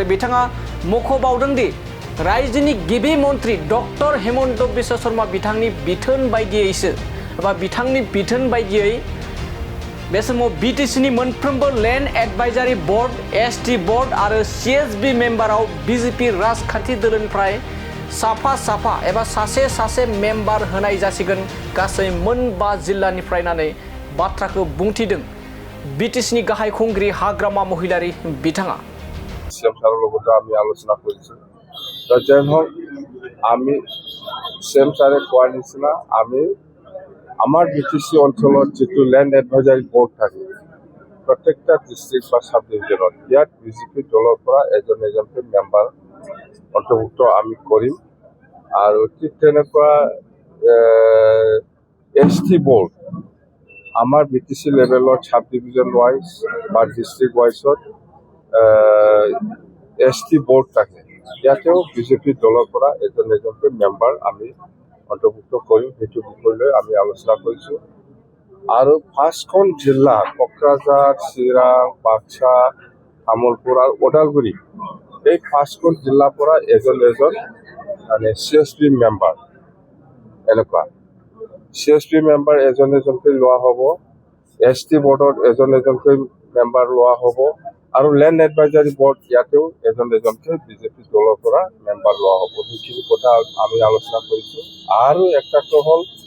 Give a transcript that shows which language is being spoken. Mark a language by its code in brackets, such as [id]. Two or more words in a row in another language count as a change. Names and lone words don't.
[brx] बिथाङा मख'बावदों दि रायजोनि गिबि मन्थ्रि डक्टर हिमन्त बिश्व शर्मा बिथांनि बिथोन बायदियैसो एबा बिथांनि बिथोन बायदियै बे समाव बिटिसिनि मोनफ्रोमबो लेन्ड एडभाइजारि बोर्ड एसटि बोर्ड आरो सिएसबि मेम्बाराव बिजेपि राजखान्थि दोलोनिफ्राय साफा एबा सासे मेम्बार होनाय जासिगोन गासै मोनबा जिल्लानिफ्राय होननानै बाथ्राखौ बुंथिदों बिटिसिनि गाहाय खुंगिरि हाग्रामा महिलारि बिथाङा। [en] CM sir [as] লগতে আমি আলোচনা করেছি তো যাই হোক আমি [en] CM sir [as] কোৱাৰ নিচিনা আমি আমার বিটিসি অঞ্চলত যেটো ল্যান্ড এডভাইজারি বোর্ড থাকে প্রত্যেকটা ডিস্ট্রিক্ট বা [en] sub division [as] ইয়াত বিজেপি দলৰ পৰা এজনকৈ মেম্বাৰ অন্তৰ্ভুক্ত আমি কৰিম আৰু ঠিক তেনেকুৱা এসটি বোর্ড আমার বিটিসি লেভেলত [en] sub division wise [as] বা [en] district wise [as] এসটি বোর্ড থাকে ইয়াতেও বিজেপি দলৰ পৰা এজনকৈ মেম্বাৰ আমি অন্তৰ্ভুক্ত কৰিম সেইটো বিষয় লৈ আমি আলোচনা কৰিছোঁ আৰু 5খন জিলা কোকৰাঝাৰ চিৰাং বাক্সা তামুলপুৰ আৰু ওদালগুৰি এই 5খন জিলাৰ পৰা এজন মানে সিএসপি মেম্বাৰ এনেকুৱা সিএসপি মেম্বাৰ এজনকৈ লোৱা হ'ব এসটি বোৰ্ডত এজনকৈ মেম্বাৰ লোৱা হ'ব আৰু ল্যান্ড এডভাইজারি বোর্ড ইয়াতেও এজনকৈ বিজেপি দলৰ পৰা মেম্বাৰ লোৱা হ'ব সেইখিনি কথা আমি আলোচনা কৰিছোঁ আৰু একটা হ'ল